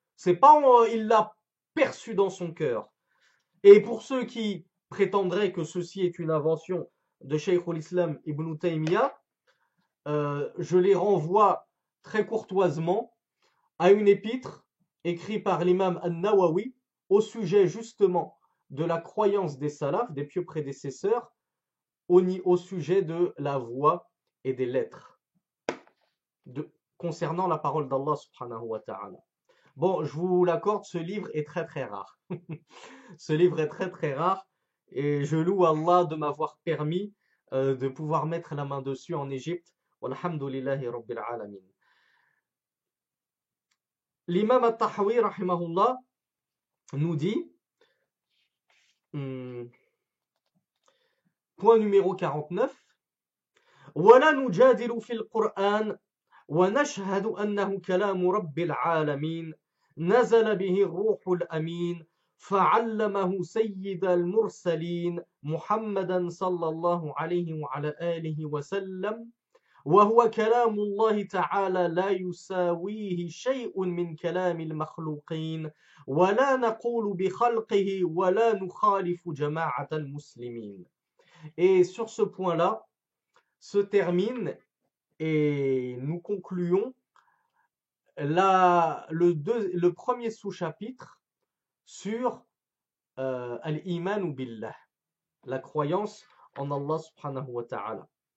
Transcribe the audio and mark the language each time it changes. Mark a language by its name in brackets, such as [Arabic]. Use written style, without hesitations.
[French] C'est pas il l'a perçu dans son cœur. Et pour ceux qui prétendraient que ceci est une invention de Cheikh al-Islam Ibn Taymiyyah, je les renvoie très courtoisement à une épître écrite par l'imam An-Nawawi au sujet justement de la croyance des salafs, des pieux prédécesseurs, au sujet de la voix et des lettres, concernant la parole d'Allah subhanahu wa ta'ala. Bon, je vous l'accorde, ce livre est très très rare. Ce livre est très très rare et je loue Allah de m'avoir permis de pouvoir mettre la main dessus en Égypte. [Arabic] Walhamdulillahi Rabbil Alamin. [French] L'imam At-Tahawi, rahimahullah, nous dit, point numéro 49, [Arabic] ولا نجادل في القرآن ونشهد أنه كلام رب العالمين نزل به الروح الأمين فعلمه سيد المرسلين محمدا صلى الله عليه وعلى آله وسلم وهو كلام الله تعالى لا يساويه شيء من كلام المخلوقين ولا نقول بخلقه ولا نخالف جماعة المسلمين. [French] Et sur ce point-là se termine et nous concluons le premier sous-chapitre sur al-iman billah, la croyance en Allah subhanahu wa ta'ala.